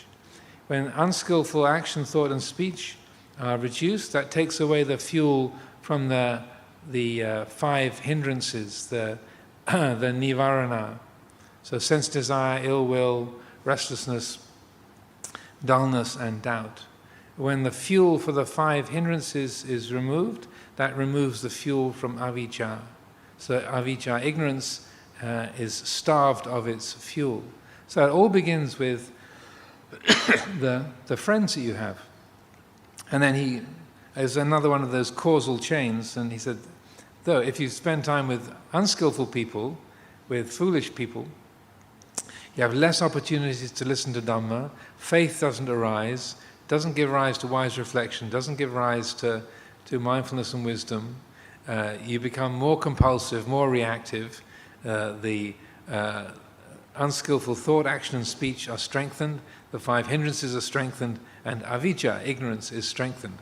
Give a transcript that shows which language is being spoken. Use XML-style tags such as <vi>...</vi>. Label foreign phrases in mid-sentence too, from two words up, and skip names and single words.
<en>When unskillful action, thought and speech are reduced, that takes away the fuel from the five hindrances, the Nirvana. So sense desire, ill will, restlessness, dullness and doubt. When the fuel for the five hindrances is removed, that removes the fuel from avijja. So avijja, ignorance, is starved of its fuel. So it all begins with the friends that you have. And then is another one of those causal chains, and he said, though, if you spend time with unskillful people, with foolish people, you have less opportunities to listen to Dhamma, faith doesn't arise, doesn't give rise to wise reflection, doesn't give rise to mindfulness and wisdom, you become more compulsive, more reactive, the unskillful thought, action and speech are strengthened, the 5 hindrances are strengthened, and avijja, ignorance, is strengthened.</en>